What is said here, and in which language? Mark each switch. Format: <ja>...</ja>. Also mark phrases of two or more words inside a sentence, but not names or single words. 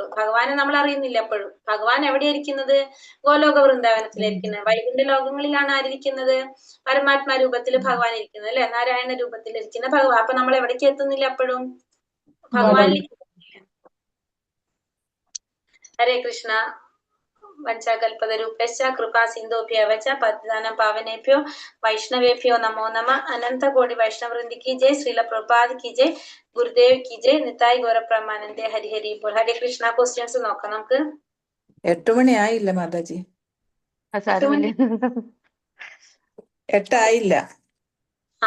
<ml>ഭഗവാനെ നമ്മൾ അറിയുന്നില്ല എപ്പോഴും. ഭഗവാൻ എവിടെയായിരിക്കുന്നത്? ഗോലോക വൃന്ദാവനത്തിലിരിക്കുന്നത്. വൈകുണ്ഠ ലോകങ്ങളിലാണ് ആരിയിരിക്കുന്നത്? പരമാത്മാ രൂപത്തിൽ ഭഗവാൻ ഇരിക്കുന്നത് അല്ലെ? നാരായണ രൂപത്തിൽ ഇരിക്കുന്ന ഭഗവാൻ. അപ്പൊ നമ്മൾ എവിടേക്ക് എത്തുന്നില്ല എപ്പോഴും? ഭഗവാനിലേക്ക്.</ml> <sa>ഹരേ കൃഷ്ണ. വഞ്ചാകൽപതരൂപശ്ച കൃപാ സിന്ധുഭ്യവച പതിദാനം പാവനേഭ്യോ വൈഷ്ണവേഭ്യോ നമോ നമ.</sa> <hi>अनन्त कोटि वैष्णववृन्द की जय. श्रील प्रभुपाद की जय. गुरुदेव की जय.</hi> <bn>নিতাই গৌরপ্রেমানন্দে হরি হরি বোল.</bn> <sa>ഹരേ കൃഷ്ണ.</sa> <ml>ക്വസ്റ്റ്യൻസ് നോക്കാം നമുക്ക്. 8 മണി ആയില്ല മാതാജി. സാരമില്ല. 8 ആയില്ല. ആ,</ml>